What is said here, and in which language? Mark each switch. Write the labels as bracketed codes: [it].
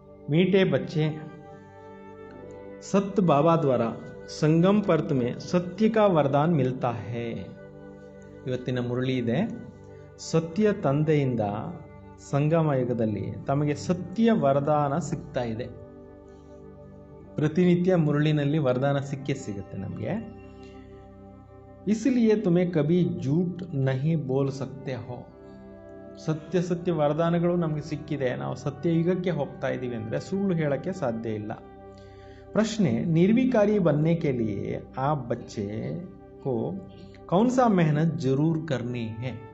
[hi] मीठे बच्चे, सत्य बाबा द्वारा संगम पर्त में सत्य का वरदान मिलता है। [kn] ಇವತ್ತಿನ ಮುರಳಿ ಇದೆ, ಸತ್ಯ ತಂದೆಯಿಂದ ಸಂಗಮ ಯುಗದಲ್ಲಿ ತಮಗೆ ಸತ್ಯ ವರದಾನ ಸಿಗ್ತಾ ಇದೆ। ಪ್ರತಿನಿತ್ಯ ಮುರಳಿನಲ್ಲಿ ವರದಾನ ಸಿಗುತ್ತೆ ನಮಗೆ। [hi] इसलिए तुम्हें कभी झूठ नहीं बोल सकते हो। [kn] ಸತ್ಯ ವರದಾನಗಳು ನಮಗೆ ಸಿಕ್ಕಿದೆ, ನಾವು ಸತ್ಯ ಯುಗಕ್ಕೆ ಹೋಗ್ತಾ ಇದ್ದೀವಿ ಅಂದರೆ ಸುಳ್ಳು ಹೇಳಕ್ಕೆ ಸಾಧ್ಯ ಇಲ್ಲ। [hi] प्रश्न, निर्विकारी बनने के लिए आप बच्चे को कौन सा मेहनत जरूर करनी है।